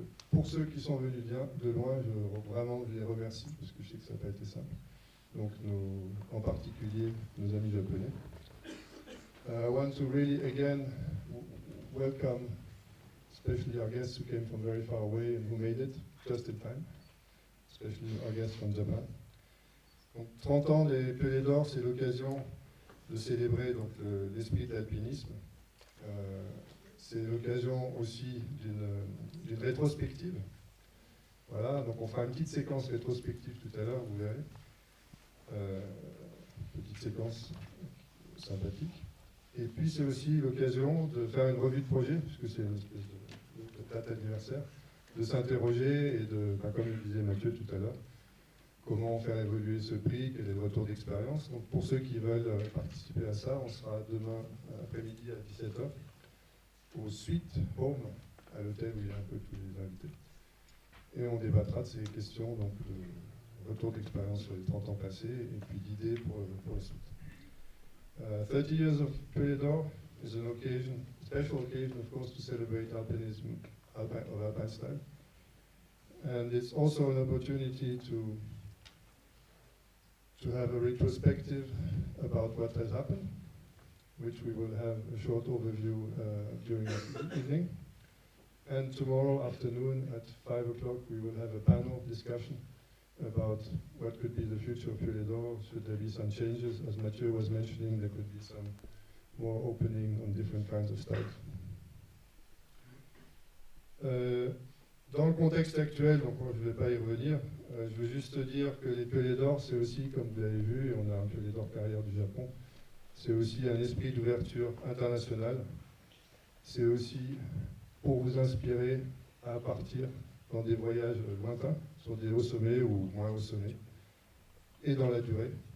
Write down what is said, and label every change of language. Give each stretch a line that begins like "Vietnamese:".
French: Pour ceux qui sont venus de loin, je les remercie parce que je sais que ça n'a pas été simple. Donc, en particulier, nos amis japonais.
English: I want to really again welcome, especially our guests who came from very far away and who made it just in time, especially our guests from Japan.
French: Donc, 30 ans des Piolets d'Or, c'est l'occasion de célébrer l'esprit de l'alpinisme. C'est l'occasion aussi d'une rétrospective. Voilà, donc on fera une petite séquence rétrospective tout à l'heure, vous verrez. Petite séquence sympathique. Et puis c'est aussi l'occasion de faire une revue de projet, puisque c'est une espèce de date anniversaire, de s'interroger et comme le disait Mathieu tout à l'heure, comment faire évoluer ce prix, quel est le retour d'expérience. Donc pour ceux qui veulent participer à ça, on sera demain après-midi à 17h. Au Suite Home, à l'hôtel où il y a un peu tous les invités. Et on débattra de ces questions, donc de retour d'expérience sur les 30 ans passés, et puis d'idées pour la suite.
English: 30 years of Piolets d'Or is an occasion, special occasion, of course, to celebrate alpinism of alpine style. And it's also an opportunity to have a retrospective about what has happened, which we will have a short overview during the evening. And tomorrow afternoon at 5 o'clock we will have a panel discussion about what could be the future of Piolets d'Or. Should there be some changes? As Mathieu was mentioning, there could be some more opening on different kinds of styles.
French: Dans le contexte actuel, donc je ne vais pas y revenir, je veux juste dire que les Piolets d'Or, c'est aussi, comme vous l'avez vu, et on a un Piolets d'Or carrière du Japon, c'est aussi un esprit d'ouverture internationale. C'est aussi pour vous inspirer à partir dans des voyages lointains, sur des hauts sommets ou moins hauts sommets, et dans la durée.